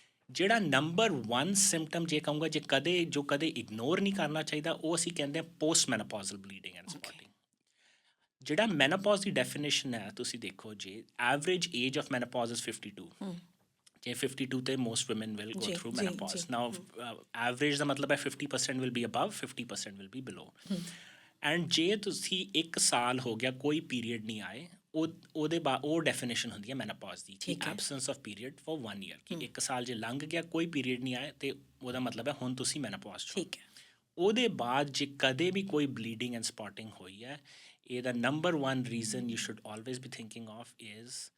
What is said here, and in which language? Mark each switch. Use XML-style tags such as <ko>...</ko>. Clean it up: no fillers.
<pa>ਜਿਹੜਾ number 1 symptom ਜੇ ਕਹੂੰਗਾ ਜੋ ਕਦੇ ਇਗਨੋਰ ਨਹੀਂ ਕਰਨਾ ਚਾਹੀਦਾ ਉਹ ਅਸੀਂ ਕਹਿੰਦੇ ਹਾਂ ਪੋਸਟ ਮੈਨੋਪੌਜ਼ਲ ਬਲੀਡਿੰਗ ਐਂਡ ਸਪੌਟਿੰਗ ਜਿਹੜਾ ਮੈਨੋਪੌਜ਼ ਦੀ ਡੈਫੀਨੇਸ਼ਨ ਹੈ ਤੁਸੀਂ ਦੇਖੋ ਜੇ</pa> <en>average age of menopause is 52</en> <pa>ਜੇ 52 ਤੇ</pa> <en>most women will go through menopause. Now, average</en> <pa>ਦਾ ਮਤਲਬ ਹੈ</pa> <en>50% will be above, 50% will be below.</en> <pa>And ਜੇ ਤੁਸੀਂ 1 ਸਾਲ ਹੋ ਗਿਆ ਕੋਈ ਪੀਰੀਅਡ ਨਹੀਂ ਆਏ ਉਹਦੇ ਬਾਅਦ ਉਹ ਡੈਫੀਨੇਸ਼ਨ ਹੁੰਦੀ ਹੈ ਮੈਨੋਪੌਜ਼ ਦੀ ਕਿ</pa> <en>absence of period for 1 year</en> <pa>ਕਿ 1 ਸਾਲ ਜੇ ਲੰਘ ਗਿਆ ਕੋਈ ਪੀਰੀਅਡ ਨਹੀਂ ਆਇਆ ਤੇ ਉਹਦਾ ਮਤਲਬ ਹੈ ਹੁਣ ਤੁਸੀਂ ਮੈਨੋਪੌਜ਼ ਚ ਠੀਕ ਹੈ ਉਹਦੇ ਬਾਅਦ ਜੇ ਕਦੇ ਵੀ ਕੋਈ ਬਲੀਡਿੰਗ ਐਂਡ ਸਪੌਟਿੰਗ ਹੋਈ ਹੈ ਇਹਦਾ number 1 reason</pa> <en>you should always be thinking of is</en>